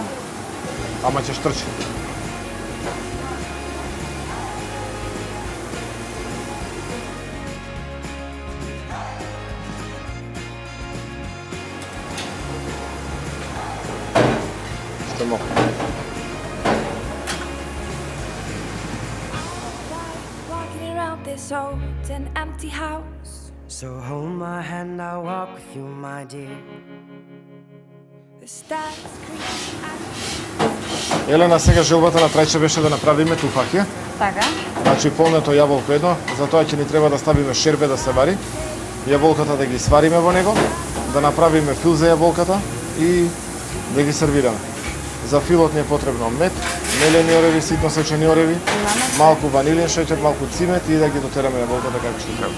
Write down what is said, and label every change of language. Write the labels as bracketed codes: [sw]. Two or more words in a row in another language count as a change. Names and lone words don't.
[mk] Ама ќе штрчи. Што малко. [en] Walking around this old and empty house. So hold my hand, I'll walk with you, my dear. The stars creep. [mk] Елена, сега желбата на Трајче беше да направиме туфаќе. Така. Значи полнето јаболко едно, затоа ќе ни треба да ставиме шербе да се вари, јаболката да ги свариме во него, да направиме фил за јаболката и да ги сервираме. За филот ни е потребно мед, мелени ореви, ситно сечени ореви, малку ванилин шеќер, малку цимет и да ги дотераме јаболката како што треба.